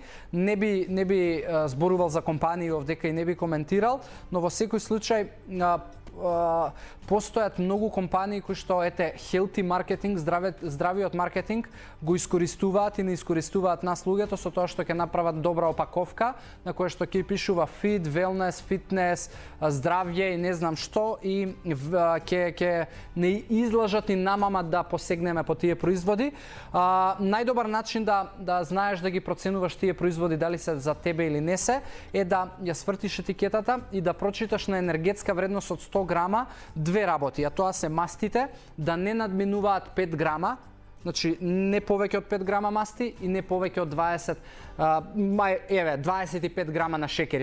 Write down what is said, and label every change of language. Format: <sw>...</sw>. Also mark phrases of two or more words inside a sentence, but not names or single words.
<mk>Не би зборувал за компании овдека и не би коментирал, но во секој случај постојат многу компании кои што healthy маркетинг, здравиот маркетинг го искористуваат и не искористуваат нас луѓето со тоа што ќе направат добра опаковка на која што ќе пишува</mk> <en>fit, wellness, fitness,</en> <mk>здравје и не знам што и ќе не излажат и намама да посегнеме по тие производи. Најдобар начин да знаеш да ги проценуваш тие производи дали се за тебе или не се е да ја свртиш етикетата и да прочиташ на енергетска вредност од 100 грама две работи, а тоа се мастите да не надминуваат 5 грама, значи не повеќе од 5 грама масти и не повеќе од 25 грама на шекери.</mk>